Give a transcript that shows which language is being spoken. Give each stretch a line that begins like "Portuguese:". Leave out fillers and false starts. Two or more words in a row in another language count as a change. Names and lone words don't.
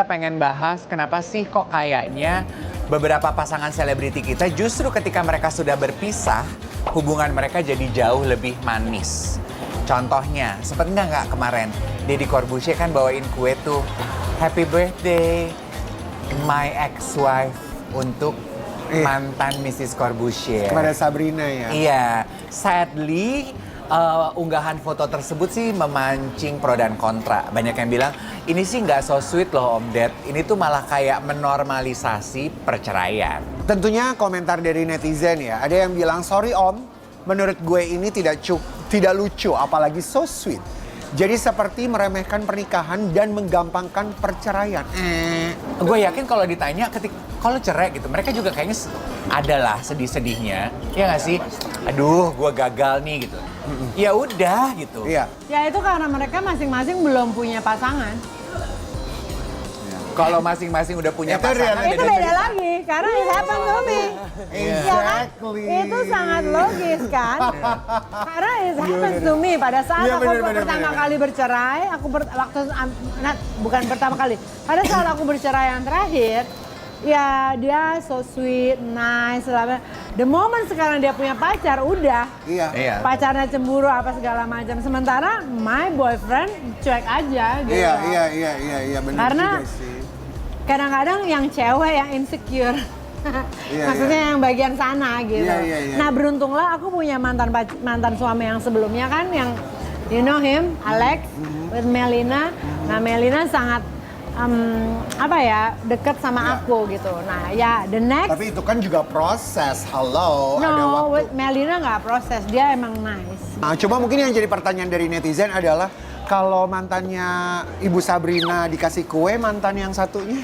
Indonesian: pengen bahas kenapa sih kok kayaknya beberapa pasangan selebriti kita justru ketika mereka sudah berpisah, hubungan mereka jadi jauh lebih manis. Contohnya, sempet nggak kemarin Deddy Corbuzier kan bawain kue tuh
English: Happy Birthday my ex-wife
Indonesian: untuk mantan Mrs. Corbuzier. Kepada Sabrina ya. Iya, sadly unggahan foto tersebut sih memancing pro dan kontra. Banyak yang bilang, ini sih nggak
English: so sweet
Indonesian: loh Om Ded. Ini tuh malah kayak menormalisasi perceraian. Tentunya komentar dari netizen ya. Ada yang bilang, sorry Om, menurut gue ini tidak lucu, apalagi
English: so sweet.
Indonesian: Jadi seperti meremehkan pernikahan dan menggampangkan perceraian. Gue yakin kalau ditanya kalau cerai gitu, mereka juga kayaknya adalah sedih-sedihnya. Ya nggak sih? Aduh, gue gagal nih gitu. Ya udah gitu. Iya. Ya itu karena mereka masing-masing belum punya pasangan. Kalau masing-masing udah punya Itu pasangan, Itu beda lagi, karena
English: it happened to me.
Indonesian: Iya kan? Exactly. Itu sangat logis kan? Karena
English: it happens to me.
Indonesian: Pada saat Iya, aku bener, pertama kali bercerai, bukan pertama kali. Pada saat aku bercerai yang terakhir, ya dia
English: so sweet, nice, the moment
Indonesian: sekarang dia punya pacar, udah. Iya. Iya. Pacarnya cemburu apa segala macam. Sementara
English: my boyfriend
Indonesian: cuek aja gitu. Iya, benar Karena juga sih. kadang-kadang yang cewek yang insecure. Iya, Maksudnya yang bagian sana gitu. Iya. Nah beruntunglah aku punya mantan suami yang sebelumnya kan yang
English: you know him,
Indonesian: Alex, with Melina. Nah Melina sangat dekat sama aku gitu. Nah ya
English: the next.
Indonesian: Tapi itu kan juga proses. Halo, ada No, waktu. with Melina nggak proses, dia emang nice. Nah, cuma mungkin yang jadi pertanyaan dari netizen adalah kalau mantannya Ibu Sabrina dikasih kue, mantan yang satunya?